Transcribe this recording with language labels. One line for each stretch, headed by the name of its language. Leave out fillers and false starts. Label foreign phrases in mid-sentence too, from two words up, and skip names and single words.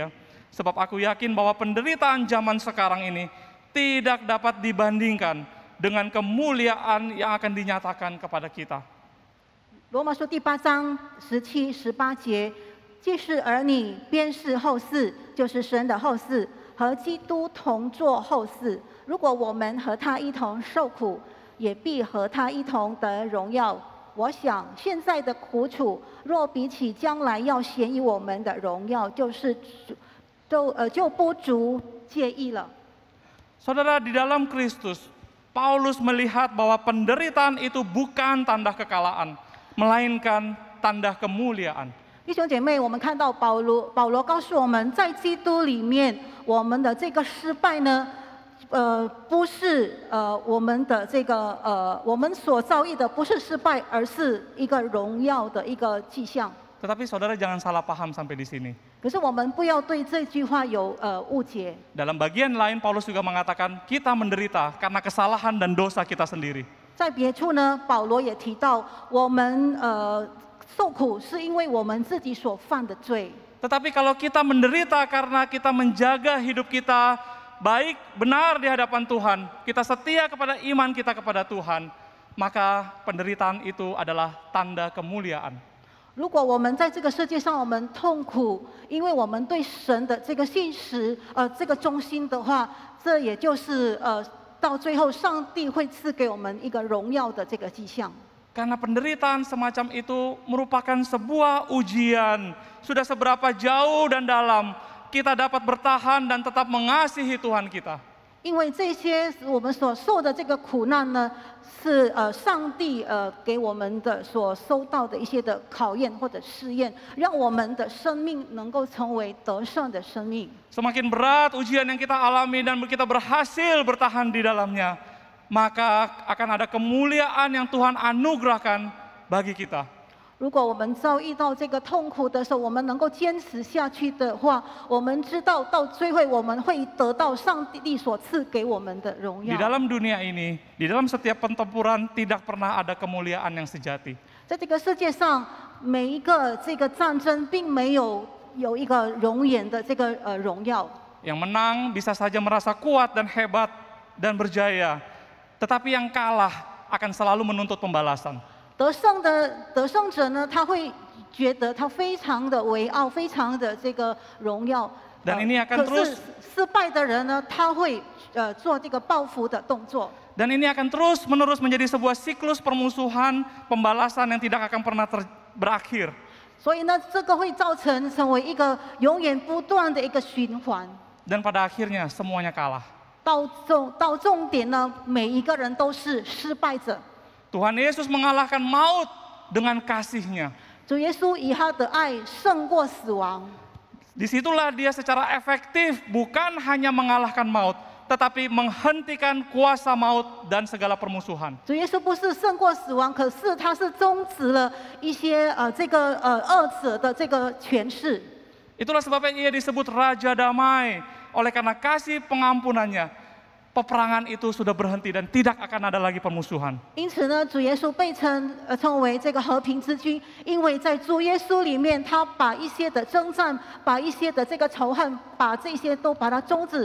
Indonesian: Sebab aku yakin bahwa penderitaan zaman sekarang ini tidak dapat dibandingkan dengan kemuliaan yang akan dinyatakan kepada kita.
Chinese: 罗马书第8章17、18节，既是儿女，便是后嗣，就是神的后嗣，和基督同作后嗣。如果我们和他一同受苦，也必和他一同得荣耀。我想现在的苦楚，若比起将来要显于我们的荣耀，就不足介意了。
Indonesian: Saudara, di dalam Kristus, Paulus melihat bahwa penderitaan itu bukan tanda kekalahan, melainkan tanda kemuliaan.
Chinese: 弟兄姐妹，我们看到保罗告诉我们，在基督里面，我们的这个失败呢，不是我们的这个我们所遭遇的不是失败，而是一个荣耀的一个迹象。
Indonesian: Tetapi saudara jangan salah paham sampai di sini.
Chinese: 可是我们不要对这句话有误解。
Indonesian: Dalam bagian lain, Paulus juga mengatakan kita menderita karena kesalahan dan dosa kita sendiri.
Chinese: 在别处呢，保罗也提到，我们受苦是因为我们自己所犯的罪。
Indonesian: Tetapi kalau kita menderita karena kita menjaga hidup kita baik, benar di hadapan Tuhan, kita setia kepada iman kita kepada Tuhan, maka penderitaan itu adalah tanda kemuliaan.
Chinese: 如果我们在这个世界上我们痛苦，因为我们对神的这个信实，这个忠心的话，这也就是到最后上帝会赐给我们一个荣耀的这个迹象。
Indonesian: Karena penderitaan semacam itu merupakan sebuah ujian. Sudah seberapa jauh dan dalam kita dapat bertahan dan tetap mengasihi Tuhan kita.
Chinese: 因为这些我们所受的这个苦难呢，是上帝给我们的所收到的一些的考验或者试验，让我们的生命能够成为得胜的生命。
Indonesian: Semakin berat ujian yang kita alami dan kita berhasil bertahan di dalamnya, maka akan ada kemuliaan yang Tuhan anugerahkan bagi kita.
Chinese: 如果我们遭遇到这个痛苦的时候，我们能够坚持下去的话，我们知道到最后我们会得到上帝所赐给我们的荣
Indonesian: Di
Chinese: 耀。
Indonesian: dalam dunia ini, di dalam setiap pertempuran tidak pernah ada kemuliaan yang sejati.
Chinese: 在这个世界上，每一个这个战争并没有一个永远的这个荣耀。
Indonesian: Yang menang bisa saja merasa kuat dan hebat dan berjaya, tetapi yang kalah akan selalu menuntut pembalasan.
Chinese: 得胜者呢，他会觉得他非常的伟傲，非常的这个荣耀。
Indonesian: Dan ini akan
Chinese: 可是
Indonesian: terus
Chinese: 失败的人呢，他会做这个报复的动作。
Indonesian: dan ini akan terus-menerus menjadi sebuah siklus permusuhan, pembalasan yang tidak akan pernah berakhir.
Chinese: 所以呢，这个会成为一个永远不断的一个循环。
Indonesian: Dan pada akhirnya semuanya kalah.
Chinese: 到重点呢，每一个人都是失败者。
Indonesian: Tuhan Yesus mengalahkan maut dengan kasih-Nya.
Chinese: 主耶稣以他的爱胜过死亡。
Indonesian: Disitulah dia secara efektif bukan hanya mengalahkan maut, tetapi menghentikan kuasa maut dan segala permusuhan.
Chinese: 主耶稣不是胜过死亡，可是他是终止了一些这个恶者的这个权势。
Indonesian: Itulah sebabnya ia disebut Raja Damai. Oleh karena kasih pengampunannya, peperangan itu sudah berhenti dan tidak akan ada lagi permusuhan.
Chinese: 因此呢，主耶稣被称为这个和平之君，因为在主耶稣里面，他把一些的征战，把一些的这个仇恨，把这些都把它终止。